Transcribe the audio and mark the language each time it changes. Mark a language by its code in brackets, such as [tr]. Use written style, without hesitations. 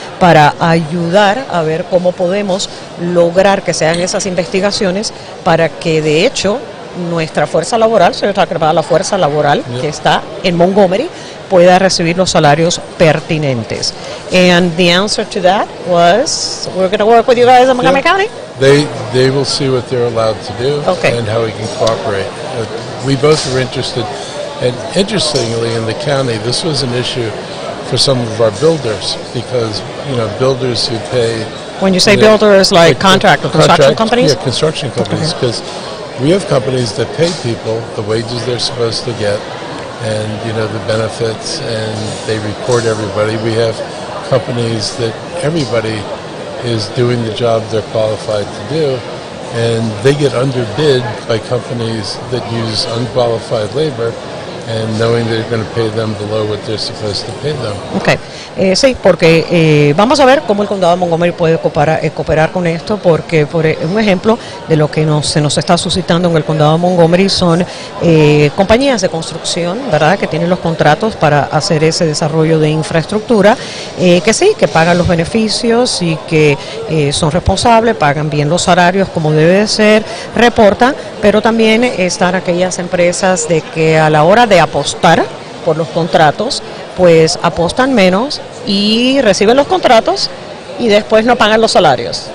[es] para ayudar a ver cómo podemos lograr que se hagan esas investigaciones, para que de hecho nuestra fuerza laboral, se está creada la fuerza laboral que está en Montgomery, pueda recibir los salarios pertinentes. [en] And the answer to that was, we're going to work with you guys in Montgomery County. They will see what they're allowed to do and how we can cooperate. We both are interested, and interestingly in the county, this was an issue for some of our builders, because builders who pay. When you say builders, like construction companies? Yeah, construction companies, because we have companies that pay people the wages they're supposed to get, and the benefits, and they report everybody. We have companies that everybody is doing the job they're qualified to do, and they get underbid by companies that use unqualified labor, and knowing that you're going to pay them below what they're supposed to pay them. Okay. [es] Sí, porque vamos a ver cómo el condado de Montgomery puede cooperar con esto, porque por un ejemplo de lo que se nos está suscitando en el condado de Montgomery son compañías de construcción, ¿verdad?, que tienen los contratos para hacer ese desarrollo de infraestructura, que sí, que pagan los beneficios y que son responsables, pagan bien los salarios como debe de ser, reportan, pero también están aquellas empresas de que a la hora de apostar por los contratos, pues apostan menos y reciben los contratos y después no pagan los salarios.